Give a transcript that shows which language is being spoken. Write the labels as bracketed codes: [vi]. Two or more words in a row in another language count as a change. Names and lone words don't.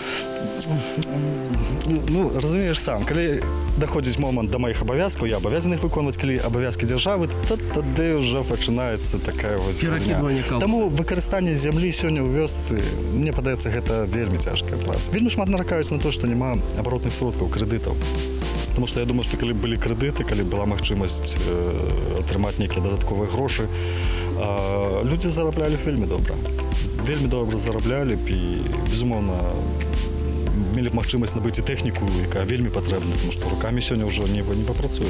[be] Ну, разумееш сам, калі даходзіць момант да маіх абавязкаў, я абавязаны іх выконваць, калі абавязкі дзяржавы, то тады ўжо пачынаецца такая вось гульня. Таму выкарыстанне зямлі сёння ў вёсцы, мне падаецца, гэта вельмі цяжкая праца. Вельмі шмат наракаюць на то, што няма абаротных сродкаў, крэдытаў. [ru] Потому что я думаю, что [be] калі былі крэдыты, калі была магчымасць атрымаць нейкія дадатковыя грошы, людзі зараблялі вельмі добра. Вельмі добра зараблялі б і, безумоўна, мелі б магчымасць набыць і тэхніку, якая вельмі патрэбна, тому што рукамі сёння ўжо не папрацуеш.